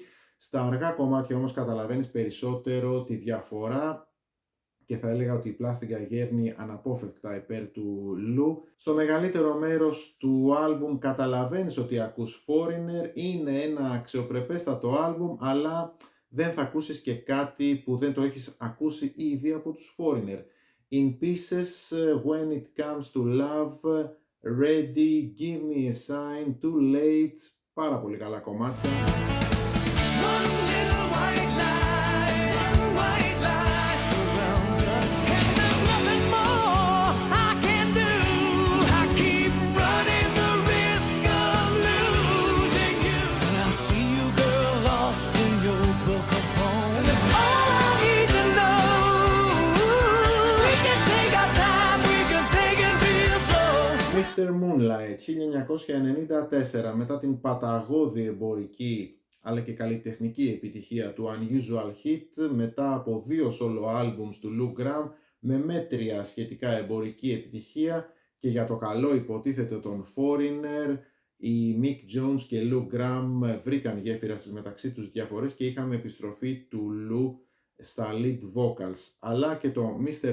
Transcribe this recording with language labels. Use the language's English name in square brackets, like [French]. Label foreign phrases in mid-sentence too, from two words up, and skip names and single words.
[Greek] Στα αργά κομμάτια όμως καταλαβαίνεις περισσότερο τη διαφορά και θα έλεγα ότι η πλάστικα γέρνει αναπόφευκτα υπέρ του Λου. Στο μεγαλύτερο μέρος του άλμπουμ καταλαβαίνεις ότι ακούς Foreigner, είναι ένα αξιοπρεπέστατο άλμπουμ, αλλά δεν θα ακούσεις και κάτι που δεν το έχεις ακούσει ήδη από τους Foreigner. In Pieces, When It Comes to Love, Ready, Give Me a Sign, Too Late, πάρα πολύ καλά κομμάτια. [English] One little white lie surrounds us. And there's nothing more I can do. I keep running the risk of losing you. And I see you, girl, lost in your book of poems. And that's all I need to know. We can take our time, we can take it real slow. [Greek] Mr. Moonlight, 1994, μετά την παταγώδη εμπορική αλλά και καλλιτεχνική επιτυχία του Unusual Hit, μετά από 2 [English] solo albums [Greek] του Lou Graham με μέτρια σχετικά εμπορική επιτυχία και για το καλό υποτίθεται των Foreigner, οι Mick Jones και Lou Graham βρήκαν γέφυρα στις μεταξύ τους διαφορές και είχαμε επιστροφή του Lou στα [English] lead vocals, [Greek] αλλά και το Mr.